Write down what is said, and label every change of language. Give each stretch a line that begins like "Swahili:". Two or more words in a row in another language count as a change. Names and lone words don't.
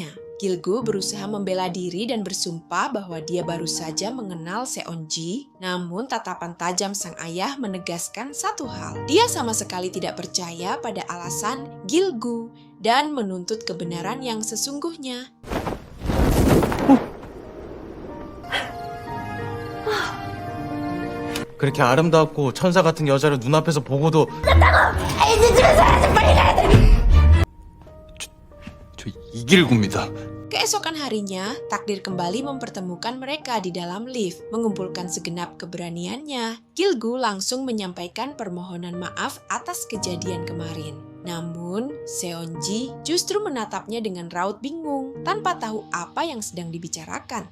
Indonesian: Gil-gu berusaha membela diri dan bersumpah bahwa dia baru saja mengenal Seon-ji, namun tatapan tajam sang ayah menegaskan satu hal. Dia sama sekali tidak percaya pada alasan Gil-gu dan menuntut kebenaran yang sesungguhnya.
Korean: 그렇게 아름답고 천사 같은 여자를 눈앞에서 보고도 늦으면 사라져 빨리 가야 돼. 저 이길구입니다.
Indonesian: Keesokan harinya, takdir kembali mempertemukan mereka di dalam lift, mengumpulkan segenap keberaniannya. Gil-gu langsung menyampaikan permohonan maaf atas kejadian kemarin. Namun, Seon-ji justru menatapnya dengan raut bingung, tanpa tahu apa yang sedang dibicarakan.